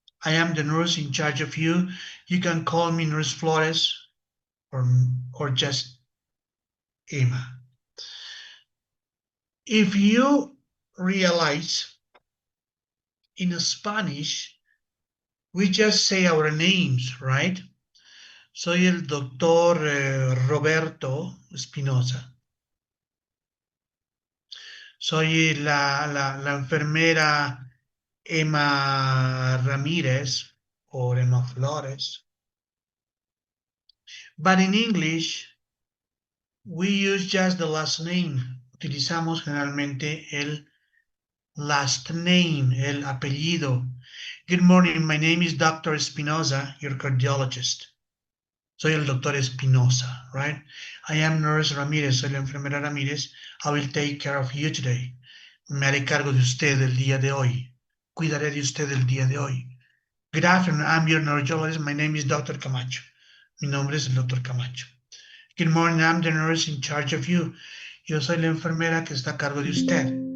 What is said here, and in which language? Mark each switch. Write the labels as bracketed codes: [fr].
[en] I am the nurse in charge of you. You can call me Nurse Flores or just Emma. If you realize in Spanish, we just say our names, right? [es] Soy el doctor Roberto Espinosa. Soy la enfermera Emma Ramírez or Emma Flores. [en] But in English, we use just the last name. [es] Utilizamos generalmente el last name, el apellido. [en] Good morning, my name is Dr. Espinosa, your cardiologist. [es] Soy el doctor Espinosa, right? I am Nurse Ramírez, soy la enfermera Ramírez. [en] I will take care of you today. [es] Me haré cargo de usted el día de hoy. Cuidaré de usted el día de hoy. [en] Good afternoon, I'm your neurologist. [es] My name is Dr. Camacho. Mi nombre es el Dr. Camacho. [en] Good morning, I'm the nurse in charge of you. [es] Yo soy la enfermera que está a cargo de usted.